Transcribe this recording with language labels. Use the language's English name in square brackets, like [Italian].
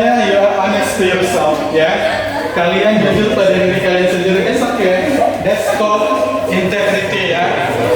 [English] You are honest to yourself, ya. [Indonesian] Kalian jujur pada diri kalian sendiri. [English] It's okay. That's called integrity, ya.